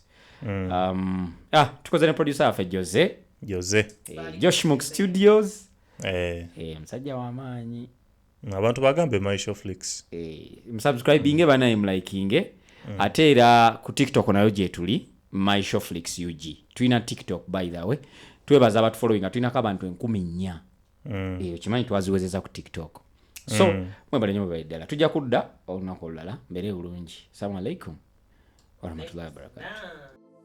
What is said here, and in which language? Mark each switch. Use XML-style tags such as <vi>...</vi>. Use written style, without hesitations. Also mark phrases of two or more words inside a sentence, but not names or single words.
<lg>Tukoze ne producer waffe Jose. Josh Mook Studios. Musajja w'amaanyi. Abantu bagambe My Showflix. Msubscribinge banaye mlikinge. Ate era ku TikTok nayo gye tuli My Showflix UG. Tulina TikTok</lg> <en>by the way.</en> <lg>Twebaza abatu following tulinako abantu 14,000. Kimanyi twaziwezeza ku TikTok. So mwebale nnyo mwebale ddala. Tujja kudda olunaku olulala mbeere bulungi.</lg> <ar>السلام عليكم ورحمة الله وبركاته.</ar>